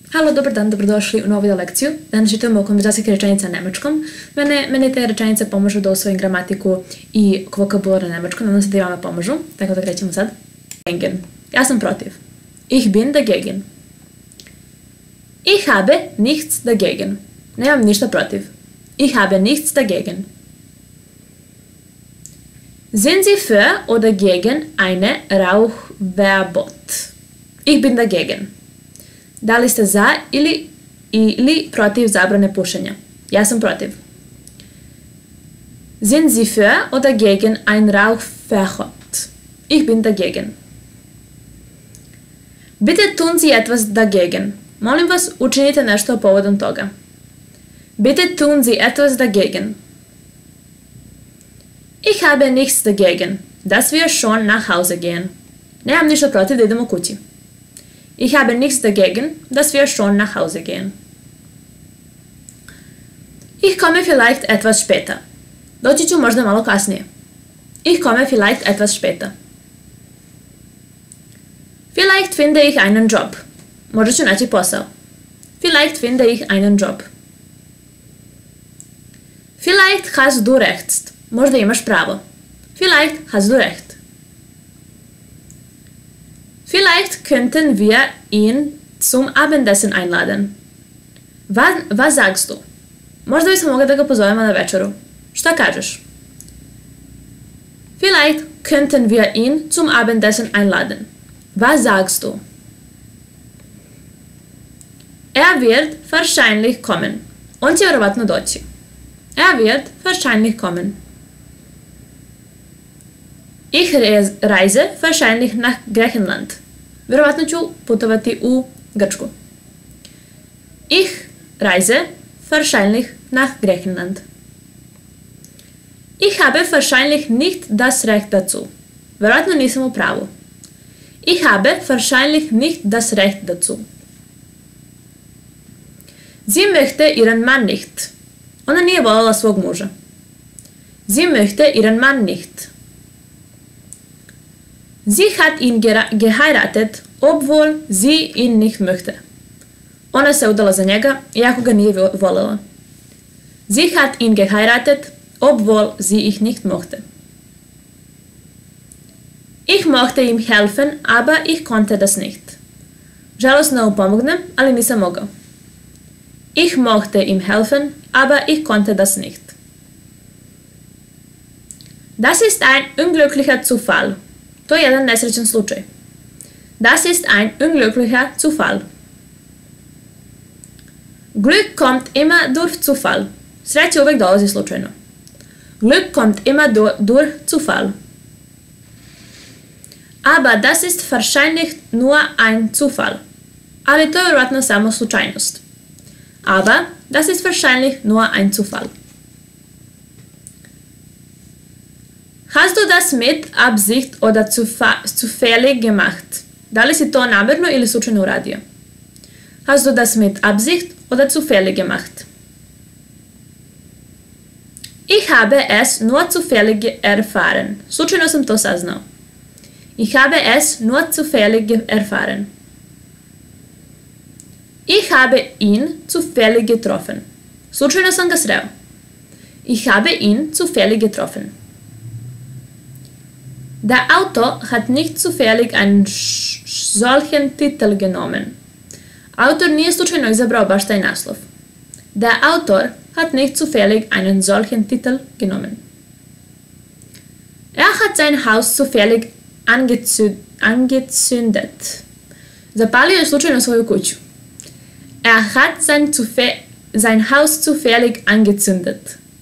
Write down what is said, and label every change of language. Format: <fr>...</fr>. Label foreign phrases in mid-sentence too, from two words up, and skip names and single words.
<sr>Halo, dobar dan, dobrodošli u novu video lekciju. Danas čitamo konverzacijske rečenice na nemačkom. Meni te rečenice pomažu da usvojim gramatiku i vokabular na nemačkom, nadam se da i vama pomažu, tako da krećemo sad. Dagegen. Ja sam protiv.</sr> <de>Ich bin dagegen. Ich habe nichts dagegen.</de> <sr>Nemam ništa protiv.</sr> <de>Ich habe nichts dagegen. Sind Sie für oder gegen eine Rauchverbot? Ich bin dagegen.</de> <sr>Da li ste za ili protiv zabrane pušenja? Ja sam protiv.</sr> <de>Sind Sie für oder gegen ein Rauchverbot? Ich bin dagegen. Bitte tun Sie etwas dagegen.</de> <sr>Molim vas, učinite nešto povodom toga.</sr> <de>Bitte tun Sie etwas dagegen. Ich habe nichts dagegen, dass wir schon nach Hause gehen.</de> <sr>Nemam ništa protiv da idemo kući.</sr> <de>Ich habe nichts dagegen, dass wir schon nach Hause gehen. Ich komme vielleicht etwas später.</de> <sr>Doći ću možda malo kasnije.</sr> <de>Ich komme vielleicht etwas später. Vielleicht finde ich einen Job.</de> <sr>Možda ću naći posao.</sr> <de>Vielleicht finde ich einen Job. Vielleicht hast du recht.</de> <sr>Možda imaš pravo.</sr> <de>Vielleicht hast du recht. Vielleicht könnten wir ihn zum Abendessen einladen. Was sagst du?</de> <sr>Možda bismo mogli da ga pozovemo na večeru. Šta kažeš?</sr> <de>Vielleicht könnten wir ihn zum Abendessen einladen. Was sagst du? Er wird wahrscheinlich kommen.</de> <sr>On će vjerovatno doći.</sr> <de>Er wird wahrscheinlich kommen. Ich reise wahrscheinlich nach Griechenland.</de> <sr>Vjerovatno ću putovati u Grčku.</sr> <de>Ich reise wahrscheinlich nach Griechenland. Ich habe wahrscheinlich nicht das Recht dazu.</de> <sr>Vjerovatno nisam u pravu.</sr> <de>Ich habe wahrscheinlich nicht das Recht dazu. Sie möchte ihren Mann nicht.</de> <sr>Ona nije voljela svog muža.</sr> <de>Sie möchte ihren Mann nicht. Sie hat ihn geheiratet, obwohl sie ihn nicht möchte.</de> <sr>Ona se udala za njega, iako ga nije voljela.</sr> <de>Sie hat ihn geheiratet, obwohl sie ihn nicht mochte. Ich mochte ihm helfen, aber ich konnte das nicht.</de> <sr>Žalosno mu pomognem, ali nisam mogao.</sr> <de>Ich mochte ihm helfen, aber ich konnte das nicht. Das ist ein unglücklicher Zufall.</de> <sr>To je jedan nesrećan slučaj.</sr> <de>Das ist ein unglücklicher Zufall. Glück kommt immer durch Zufall.</de> <sr>Sreća uvek dolazi slučajno.</sr> <de>Glück kommt immer durch Zufall. Aber das ist wahrscheinlich nur ein Zufall.</de> <sr>Ali to je vjerojatno samo slučajnost.</sr> <de>Aber das ist wahrscheinlich nur ein Zufall. Hast du das mit Absicht oder zufällig gemacht?</de> <sr>Da li si to namjerno ili slučajno uradio?</sr> <de>Hast du das mit Absicht oder zufällig gemacht? Ich habe es nur zufällig erfahren.</de> <sr>Slučajno sam to saznao.</sr> <de>Ich habe es nur zufällig erfahren. Ich habe ihn zufällig getroffen.</de> <sr>Slučajno sam ga sreo.</sr> <de>Ich habe ihn zufällig getroffen. Der Autor hat nicht zufällig einen solchen Titel genommen.</de> <sr>Autor nije slučajno izabrao baš taj naslov.</sr> <de>Der Autor hat nicht zufällig einen solchen Titel genommen. Er hat sein Haus zufällig angezündet.</de> <sr>Zapalio je slučajno svoju kuću.</sr> <de>Er hat sein Haus zufällig angezündet.</de>